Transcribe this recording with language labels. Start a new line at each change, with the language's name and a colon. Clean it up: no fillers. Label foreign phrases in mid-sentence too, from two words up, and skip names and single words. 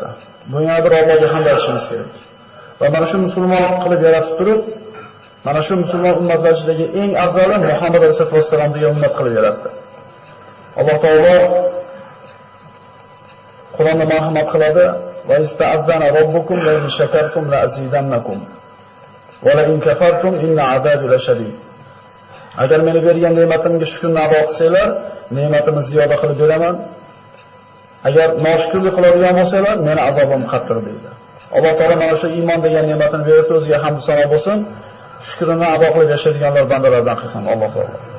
Uzbek: Bunga bir Allohga hamd aytishimiz kerak. Va mana shu musulmon qilib yaratib turib, mana shu musulmon ummatlar ichidagi eng afzali Muhammad
Arabic: عليه الصلاة والسلام
Uzbek: degan ummat qilib yaratdi. Alloh taolo Qur'onda marhamat qiladi:
Arabic: "وإذ تأذن ربكم لئن شكرتم لأزيدنكم ولئن كفرتم إن عذابي لشديد."
Uzbek: Agar meni bergan ne'matimga shukrni ado qilsanglar, ne'matimni ziyoda qilib beraman. Agar noshukrlik qiladigan bo'lsanglar, meni azobim qattiq deydi. Alloh taolo mana shu iymon degan ne'matini berib o'ziga hamd sano bo'lsin. Shukrini ado qilib yashaydiganlar bandalardan qilsin Alloh taolo.